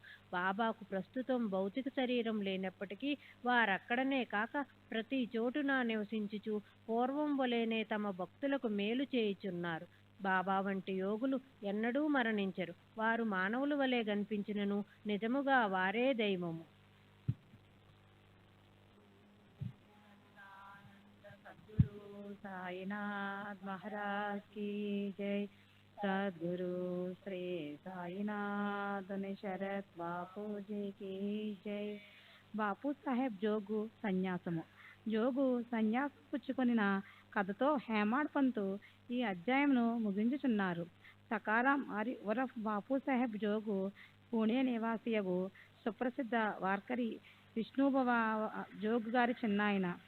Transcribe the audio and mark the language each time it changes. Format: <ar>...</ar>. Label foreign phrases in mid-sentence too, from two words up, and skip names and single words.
<te>బాబాకు ప్రస్తుతం భౌతిక శరీరం లేనప్పటికీ వారక్కడనే కాక ప్రతి చోటున నివసించుచు పూర్వం వలెనే తమ భక్తులకు మేలు చేయుచున్నారు. బాబా వంటి యోగులు ఎన్నడూ మరణించరు. వారు మానవుల వలె కనిపించినను నిజముగా వారే దైవము.</te> <hi>साईनाथ महाराज की जय। सद्गुरु श्री साईनाथ शरद बापू जी की जय।</hi> <te>బాపు సాహెబ్ జోగు సన్యాసము. జోగు సన్యాసం పుచ్చుకొనిన కథతో హేమాడ్ పంతు ఈ అధ్యాయంను ముగించుచున్నారు. సకారాం ఆరి ఉరఫ్ బాపు సాహెబ్ జోగు పూణే నివాసియగు సుప్రసిద్ధ వార్కరి విష్ణుభవ జోగు గారి చిన్నాయన.</te>